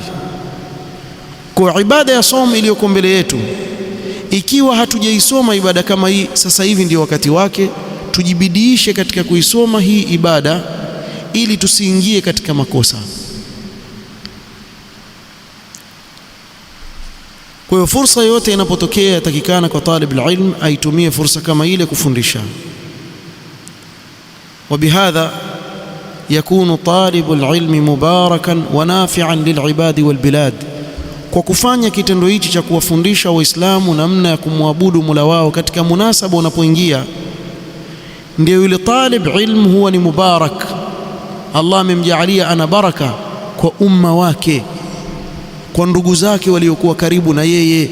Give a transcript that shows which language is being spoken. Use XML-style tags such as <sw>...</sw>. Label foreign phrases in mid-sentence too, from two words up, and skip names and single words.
<sw>Kwa ibada ya somo iliyoko mbele yetu, ikiwa hatujaisoma ibada kama hii, sasa hivi ndio wakati wake tujibidiishe katika kuisoma hii ibada ili tusiingie katika makosa. Kwa hiyo fursa yote inapotokea, yatakikana kwa</sw> <ar>طالب العلم</ar> <sw>aitumie fursa kama ile kufundisha.</sw> <ar>وبهذا يكون طالب العلم مباركا ونافعا للعباد والبلاد.</ar> <sw>Kwa kufanya kitendo hichi cha kuwafundisha Waislamu namna ya kumwabudu Mola wao katika munasaba unapoingia, ndio yule</sw> <ar>طالب علم</ar> <sw>huwa ni mubarak. Allah amemjaalia ana baraka kwa umma wake, kwa ndugu zake waliokuwa karibu na yeye.</sw>